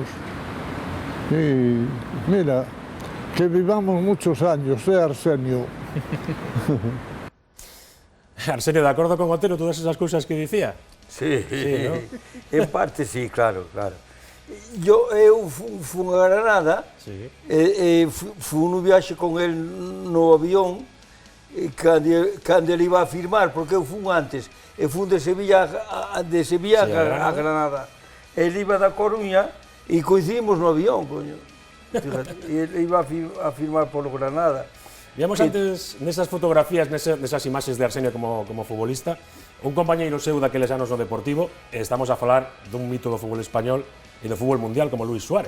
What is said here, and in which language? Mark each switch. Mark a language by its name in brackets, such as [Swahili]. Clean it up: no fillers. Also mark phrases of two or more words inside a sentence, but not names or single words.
[Spanish] Y mira, que vivamos muchos años, Arsenio. Arsenio, ¿de acuerdo con Otero todas esas cosas que decía? Sí, Sí, ¿no? [Galician] en parte sí, claro. Eu fui a Granada, Sí. fui un viaxe con él no avión, cando ele iba a firmar, porque eu fui antes, eu fui de Sevilla a Granada. Ele iba da Coruña e coincidimos no avión, coño. Fíjate, e ele iba a firmar polo Granada. Víamos antes nesas fotografías, nesas imaxes de Arsenio como futbolista, un compañeiro seu daqueles anos no Deportivo, estamos a falar dun mito do fútbol español e do fútbol mundial como Luis Suárez.